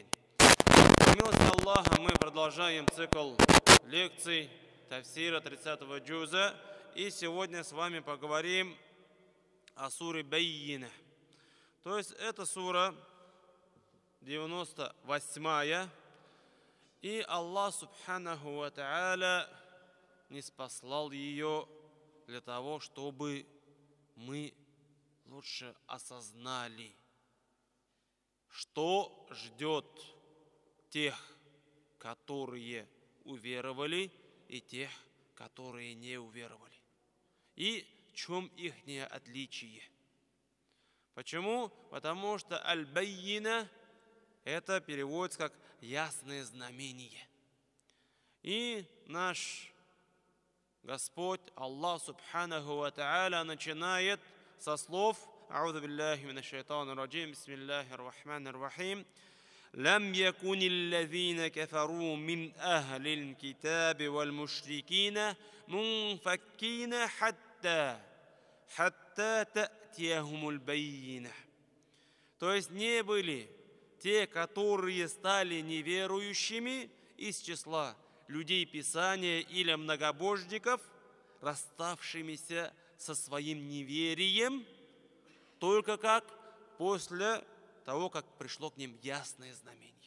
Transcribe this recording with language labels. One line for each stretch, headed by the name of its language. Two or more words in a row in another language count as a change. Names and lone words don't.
Russian: По милости Аллаха мы продолжаем цикл лекций тафсира 30-го джуза, и сегодня с вами поговорим о суре Баййина. То есть это сура 98-я, и Аллах
Arabic: سبحانه وتعالى
Russian: ниспослал ее для того, чтобы мы лучше осознали, что ждет тех, которые уверовали, и тех, которые не уверовали, и в чем их отличие. Почему? Потому что аль-баййина это переводится как ясное знамение. И наш Господь Аллах
Arabic: سبحانه وتعالى
Russian: начинает со слов:
Arabic: أعوذ بالله من الشيطان الرجيم, بسم الله الرحمن الرحيم. لم يكن الذين كفروا من أهل الكتاب والمشركين منفكين حتى تأتيهم البينة.
Russian: То есть не были те, которые стали неверующими из числа людей Писания или многобожников, расставшимися со своим неверием, только как после того, как пришло к ним ясное знамение.